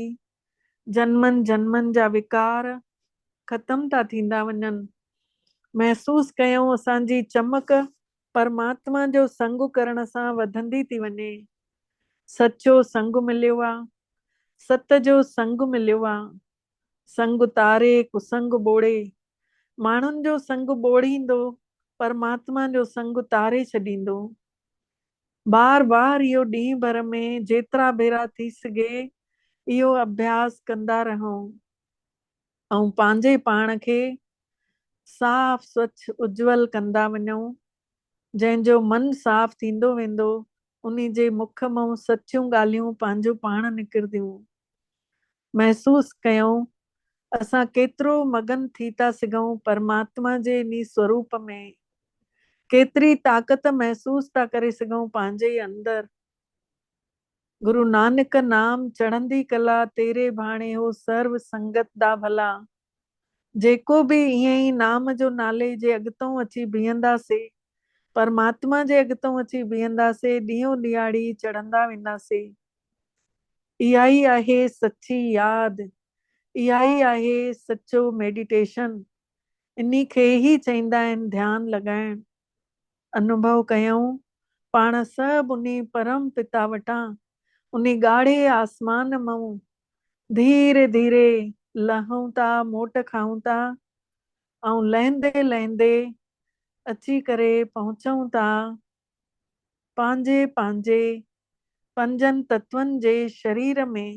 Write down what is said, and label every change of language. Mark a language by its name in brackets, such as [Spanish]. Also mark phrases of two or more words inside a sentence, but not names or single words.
[Sindhi] जन्मनि जन्मनि जा विकार ख़तम था थींदा वञनि। महसूस कयूं असांजी चमक परमात्मा जो संग करण सां वधंदी थी वञे। सच्चो संग मिलियो आहे, सत जो संग मिलियो आहे। संग तारे कुसंग बोड़े, माण्हुनि जो संग बोड़ींदो, परमात्मा जो संग तारे छॾींदो। बार बार इहो ॾींहं भर में जेतिरा भेरा थी सघे इहो अभ्यास कंदा रहूं ऐं पंहिंजे पाण खे साफ़ स्वच्छ उज्जवल कंदा वञूं। जंहिंजो मन साफ़ थींदो वेंदो उन्ही जे मुख मां सचियूं ॻाल्हियूं पंहिंजो पाण निकिरंदियूं। महसूस कयूं असां केतिरो मगन थी था सघूं परमात्मा जे इन स्वरूप में, केतिरी ताक़त महसूस था करे सघूं पंहिंजे अंदर। [Punjabi] ਗੁਰੂ ਨਾਨਕ ਨਾਮ ਚੜ੍ਹਦੀ ਕਲਾ ਤੇਰੇ ਭਾਣੇ ਹੋ ਸਰਬ ਸੰਗਤ ਦਾ ਭਲਾ। [Sindhi] जेको बि ईअं ई नाम जो नाले जे अॻितों अची बीहंदासीं परमात्मा जे अॻितों अची बीहंदासीं, ॾींहों ॾियारी चढ़ंदा वेंदासीं। इहा ई आहे सची यादि, इहा ई आहे सचो मेडिटेशन। इन्ही खे ई चईंदा आहिनि ध्यानु लॻाइण। अनुभव कयूं पाण सभु उन परम पिता वटां, उन ॻाढ़े आसमान मां धीरे धीरे लहूं था, मोट खाऊं था, ऐं लहंदे लहंदे अची करे पहुचूं था पंहिंजे पंहिंजे पंजनि तत्वनि जे शरीर में।